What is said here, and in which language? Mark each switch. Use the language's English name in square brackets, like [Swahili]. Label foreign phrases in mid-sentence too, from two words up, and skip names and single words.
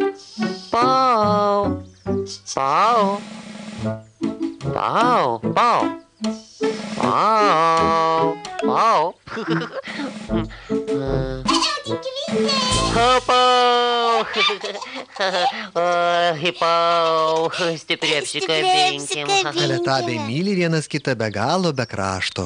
[Lithuanian] Pau. Pau. Pau. Pau. Pau. Pau. Pau. Oi, Pau. Stipri apsikabinkim. Teletabiai myli vienas kitą be galo, be krašto.